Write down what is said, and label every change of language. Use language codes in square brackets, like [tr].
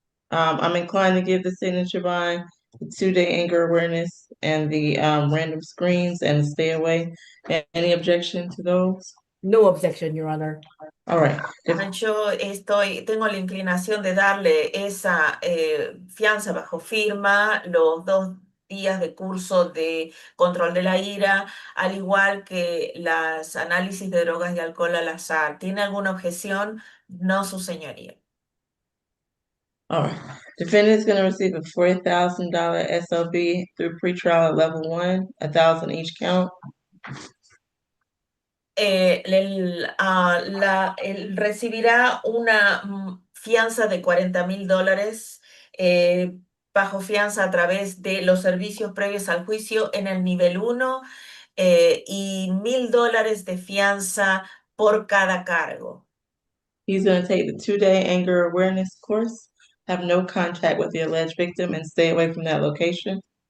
[en] I'm inclined to give the signature by the 2-day anger awareness and the random screens and stay away. Any objection to those? No objection, Your Honor. All right. [es] Yo tengo la inclinación de darle esa fianza bajo firma, los 2 días de curso de control de la ira, al igual que las análisis de drogas y alcohol al azar. ¿Tiene alguna objeción? No, su señoría. [en] All right. Defendant is going to receive a $4,000 SOB through pretrial at level 1, 1,000 each count. [es] Él recibirá una fianza de $40,000 bajo fianza a través de los servicios previos al juicio en el nivel 1 y $1,000 de fianza por cada cargo. [en] He's going to take the 2-day anger awareness course, have no contact with the alleged victim, and stay away from that location.